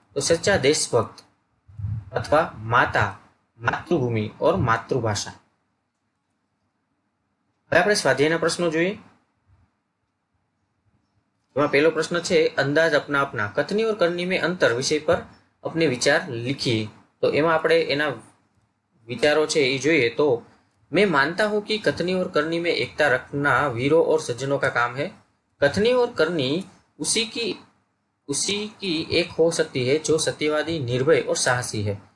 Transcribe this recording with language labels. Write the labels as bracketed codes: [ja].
[hi] तो सच्चा देशभक्त अथवा माता, मातृभूमि और मातृभाषा। [gu] હવે આપણે સ્વાધ્યાયના પ્રશ્નો જોઈએ। એમાં પહેલો પ્રશ્ન છે, અંદાજ [hi] अपना अपना कथनी और करनी में अंतर विषय पर अपने विचार लिखिए। [gu] तो એમાં આપણે એના विचारों છે એ જોઈએ। [hi] तो मैं मानता हूं कि कथनी और करनी में एकता रखना वीरों और सज्जनों का काम है। कथनी और करनी उसी की एक हो सकती है जो सत्यवादी, निर्भय और साहसी है।